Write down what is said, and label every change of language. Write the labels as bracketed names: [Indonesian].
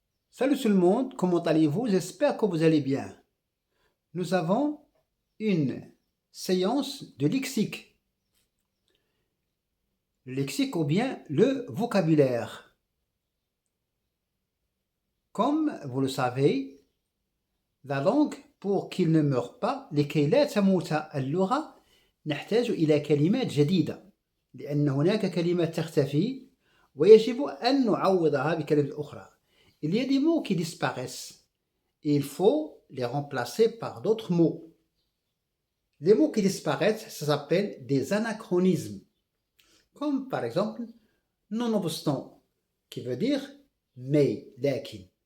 [French] Salut tout le monde, comment allez-vous? J'espère que vous allez bien. Nous avons une séance de lexique. Le lexique ou bien le vocabulaire. Comme vous le savez, la langue pour qu'il ne meure pas [Arabic] لكي لا تموت اللغة نحتاج إلى كلمات جديدة لأن هناك كلمات تختفي ويجب أن نعوضها بكلمات أخرى. [French] Il y a des mots qui disparaissent et il faut les remplacer par d'autres mots. Les mots qui disparaissent, ça s'appelle des anachronismes. Comme par exemple, nonobstant, qui veut dire mais, lakin.